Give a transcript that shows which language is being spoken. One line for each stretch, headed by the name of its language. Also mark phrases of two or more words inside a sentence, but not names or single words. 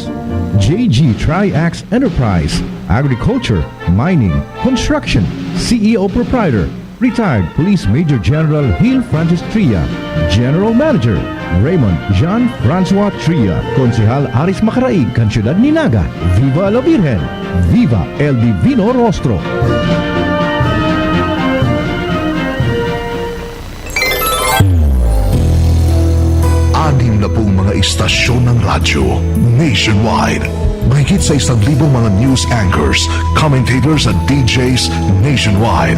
English: JG Triax Enterprise, Agriculture, Mining, Construction, CEO Proprietor, Retired Police Major General Gil Francis Tria, General Manager Raymond Jean-Francois Tria, Konsehal Aris Macaraig,
Bikol: kan Siyudad ni Naga.
Spanish: Viva la Virgen! Viva el Divino Rostro!
Filipino: Anim na pong mga istasyon ng radyo nationwide. Mahigit sa 1,000 mga news anchors, commentators at DJs nationwide.